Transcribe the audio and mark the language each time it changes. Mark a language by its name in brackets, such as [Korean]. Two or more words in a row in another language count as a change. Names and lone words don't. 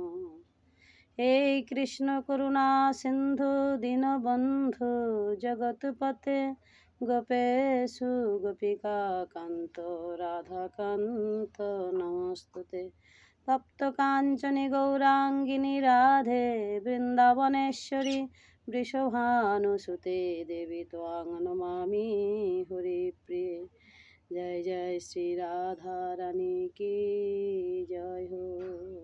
[Sanskrit] हे कृष्ण करुणा सिन्धु दीनबन्धु जगत्पते गोपेषु गोपिकान्त राधाकान्त नमोऽस्तुते। तप्तकाञ्चनि गौराङ्गिनि राधे वृन्दावनेश्वरि वृषभानुसुते देवी त्वां नमामि हरिप्रिये। [Hindi] जय जय श्री राधा रानी की जय हो।